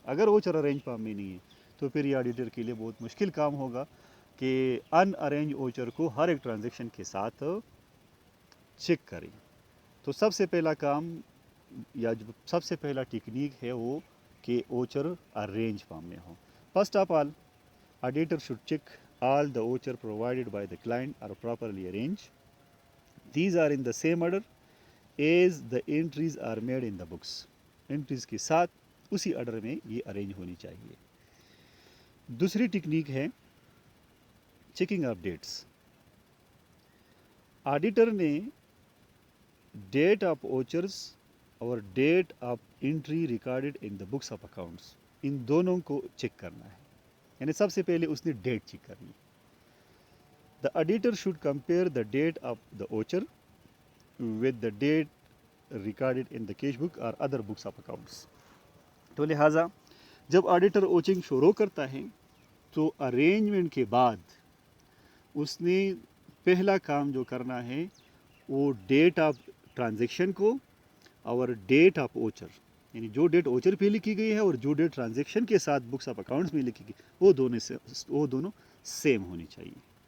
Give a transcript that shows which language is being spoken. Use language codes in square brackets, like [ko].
[ur] اگر اوچر arrange form میں نہیں ہے تو پھر یہ ایڈیٹر کے لیے بہت مشکل کام ہوگا کہ ان ارینج اوچر کو ہر ایک ٹرانزیکشن کے ساتھ چیک کریں. تو سب سے پہلا کام یا جو سب سے پہلا ٹیکنیک ہے وہ کہ اوچر ارینج فارم میں ہو. [en] First of all editor should check all the voucher provided by the client are properly arranged. These are in the same order as the entries are made in the books. [ur] Entries کے ساتھ اسی order میں یہ arrange ہونی چاہیے. دوسری technique ہے checking of dates. Auditor نے [en] date of vouchers اور date of entry recorded in the books of accounts, [ur] ان دونوں کو چیک کرنا ہے. یعنی سب سے پہلے اس نے ڈیٹ چیک کرنی. [en] The auditor should compare the date of the voucher with the date recorded in the cash book اور other books of accounts. [ur] تو لہٰذا جب آڈیٹر اوچنگ شروع کرتا ہے تو ارینجمنٹ کے بعد اس نے پہلا کام جو کرنا ہے وہ [en] date of transaction [ur] کو اور [en] date of voucher, [ur] یعنی جو ڈیٹ اوچر پہ لکھی گئی ہے اور جو ڈیٹ ٹرانزیکشن کے ساتھ [en] books of accounts [ur] میں لکھی گئی وہ دونوں سیم ہونی چاہیے.